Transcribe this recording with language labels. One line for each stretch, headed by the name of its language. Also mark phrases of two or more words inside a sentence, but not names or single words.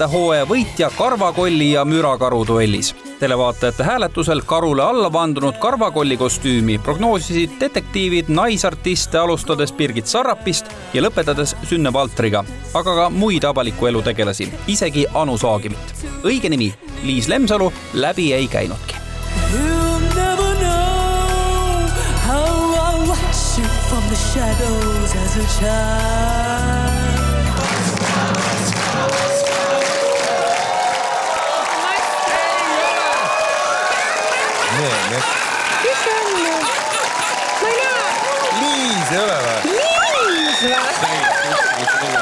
Estonian: hooaja võitja Karvakolli ja Mürakaru duellis. Televaatajate hääletusel Karule alla vandunud Karvakolli kostüümi prognoosisid detektiivid naisartiste alustades Birgit Sarrapist ja lõpetades Sünne Valtriga, aga ka muid avaliku elu tegelasi, isegi Anu Saagimit. Õige nimi, Liis Lemsalu, läbi ei käinudki.
English: You'll never know how I watched you from the shadows as a child.
Estonian: Kes on? Ma ei näe. Liis ei ole või? Liis või?